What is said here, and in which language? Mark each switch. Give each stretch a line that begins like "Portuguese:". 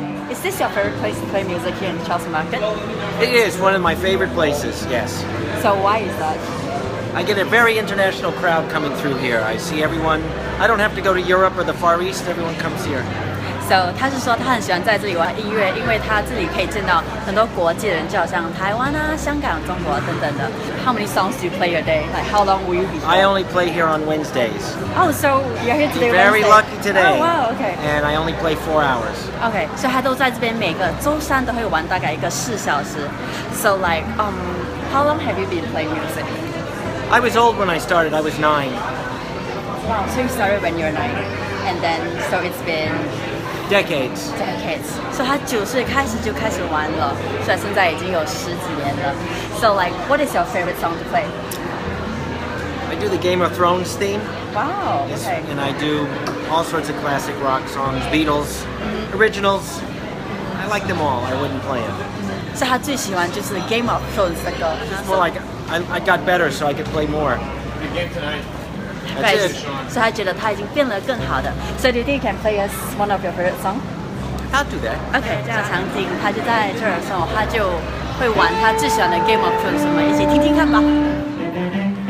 English: Is this your favorite place to play music here in Chelsea Market? It is one of my favorite places, yes. So why is that? I get a very international crowd coming through here. I see everyone. I don't have to go to Europe or the Far East. Everyone comes here.
Chinese: So 他是说他很喜欢在这里玩音乐，因为他这里可以见到很多国际人，就好像台湾啊、香港、中国等等的。
English: How many songs do you play a day? Like how long will you be? I only play here on Wednesdays. Oh, so you're here today? Very Wednesday? lucky today. Oh, wow, okay. And I only play 4 hours.
Chinese: Okay, 所以他都在这边每个周三都会玩大概1个4小时。
English: So like, how long have you been playing music? I was old when I started. I was 9. Wow, so you started when you were 9, and then so it's been Decades. decades.
Chinese: So 他9岁开始就开始玩了，所以现在已经有10几年了。
English: So like, what is your favorite song to play? I do the Game of Thrones theme. Wow. Yes, Okay. and I do all sorts of classic rock songs, Beatles, originals. I like them all. I wouldn't play them.
Chinese: 所以他最喜欢就是 Game of Thrones 的歌。
English: It's more like I got better, so I could play more. That's Right. it.
Chinese: 所以他觉得他已经变得更好的。
English: So do you think you can play us one of your favorite song? I'll do that.
Chinese: OK， 这样场景他就在这儿的时候，他就会玩他最喜欢的 Game of Thrones，我们一起听听看吧。